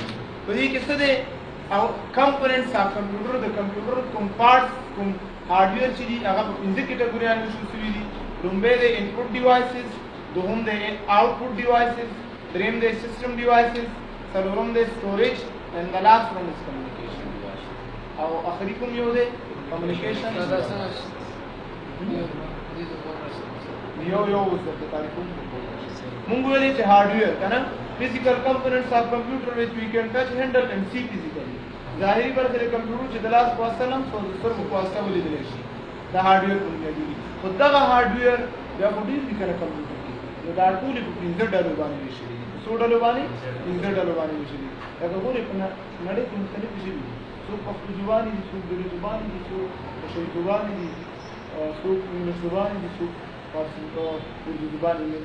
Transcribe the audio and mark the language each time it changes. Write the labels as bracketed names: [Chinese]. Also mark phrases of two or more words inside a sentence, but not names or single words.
[Pashto] په دې کې څه دی؟ او [English] components of computer, [Pashto] د کمپیوټر کوم پارټس، کوم هارډویر چې دي هغه په 5 کټګوریانو ویشل شوي دي. لومبی دی [English] input devices, [Pashto] دوهم دی [English] output devices, [Pashto] دریم دی [English] system devices, [Pashto] څلورم دی [English] سټوریج and the last one is communication device. [Pashto] او اخری کوم یو دی؟ کمیونیکیشن. یو اوس د تعریفون مونږ ویلې چې هارډویر که نه؟ [English] physical components of computer which we can touch, handle and see physically. [Pashto] ظاهري برخې د کمپیوټر چې د لاس په واسطه لمس او د سترګو په واسطه ولیدلی شي، دا هارډویر په نوم یادېږي. خو دغه هارډویر بیا خو ډېر دي که نه کمپیوټر کې، نو دا ټولې په 5 ډلو باندې ویشلي دي. په څو ډلو باندې؟ 5 ډلو باندې ویشلي دي. لکه ګورئ په نړۍ کې مختلفې ژبې دي، څوک پښتو ژبانې دي، څوک دري ژبانې دي، څوک پشتو ژبانې دي، څوک انګلیس ژبانې دي، څوک اردو ژبانې دي.